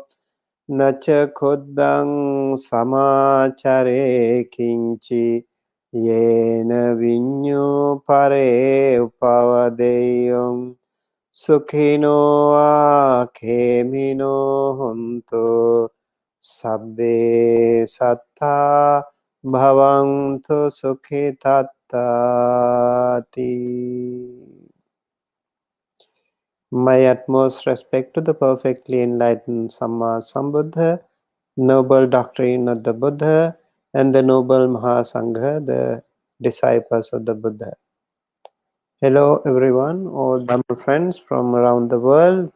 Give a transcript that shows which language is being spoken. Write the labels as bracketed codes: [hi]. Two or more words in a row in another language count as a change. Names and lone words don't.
[pi] Nacha Koddang Samachare Kinchi Yena Vinyu Pare Upavadeyam Sukhino Akhemino Honto Sabbe Satta Bhavantu Sukhitattati. [en] My utmost respect to the perfectly enlightened [pi] Samma Sambuddha, [en] noble doctrine of the Buddha, and the noble Mahasangha, the disciples of the Buddha. Hello everyone, all Dhamma friends from around the world.